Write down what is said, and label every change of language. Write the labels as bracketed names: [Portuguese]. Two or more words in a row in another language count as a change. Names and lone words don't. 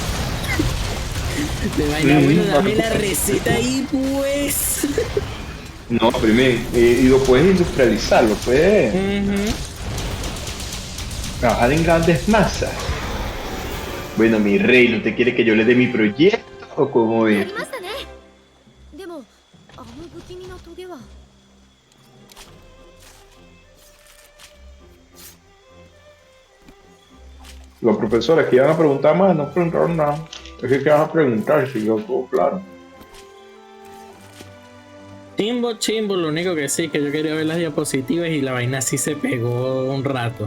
[Spanish] De vaina, bueno, dame la receta ahí, pues. No, primero, y lo puedes industrializar, lo puedes trabajar en grandes masas. Bueno, mi rey, ¿no te quiere que yo le dé mi proyecto o cómo [Japanese] や [Spanish] es? [Japanese] りましたね。でもあの不気味なトゲは。 [Spanish] Los profesores que iban a preguntar más no preguntaron nada. Es que van a preguntar si yo todo claro. Chimbo, lo único que sí, que yo quería ver las diapositivas y la vaina sí se pegó un rato.